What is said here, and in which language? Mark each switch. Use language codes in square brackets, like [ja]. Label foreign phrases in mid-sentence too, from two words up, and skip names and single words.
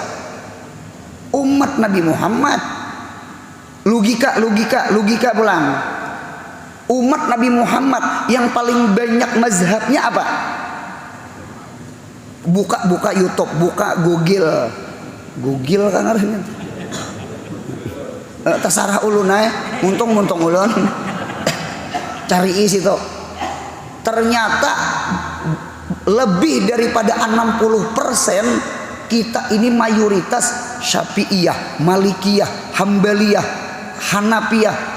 [id] Umat Nabi Muhammad. Logika pulang. Umat Nabi Muhammad yang paling banyak mazhabnya apa? Buka YouTube, buka Google kan artinya. [bjn] Terserah ulun ae, muntung ulun. Cari isi tuh. [id] Ternyata lebih daripada 60% kita ini mayoritas Syafi'iyah, Malikiyah, Hambaliyah, Hanafiyah.